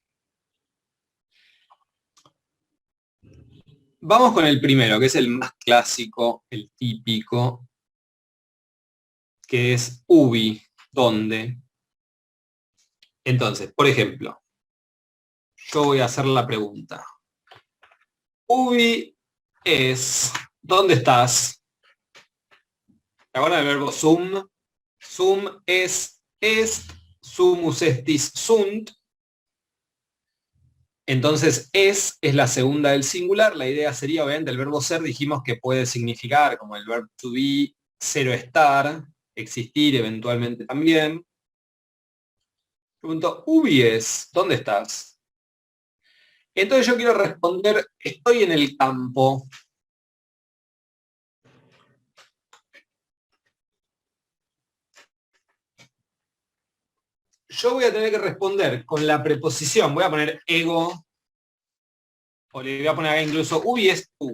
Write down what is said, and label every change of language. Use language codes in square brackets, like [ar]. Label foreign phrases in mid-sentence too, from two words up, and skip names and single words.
[es] Vamos con el primero, que es el más clásico, el típico, que es ubi, ¿dónde? Entonces, por ejemplo, yo voy a hacer la pregunta. [la] Ubi es, [es] ¿dónde estás? ¿Te acuerdas del verbo sum? [la] Sum es, sumus estis sunt. [es] Entonces es la segunda del singular. La idea sería, obviamente, el verbo ser, dijimos que puede significar, como el verbo [en] to be, [es] ser o estar, existir eventualmente también. Pregunto, [la] ubi es, [es] ¿dónde estás? Entonces yo quiero responder, estoy en el campo. Yo voy a tener que responder con la preposición, voy a poner ego, o le voy a poner acá incluso, [la] ubi es [es] tú.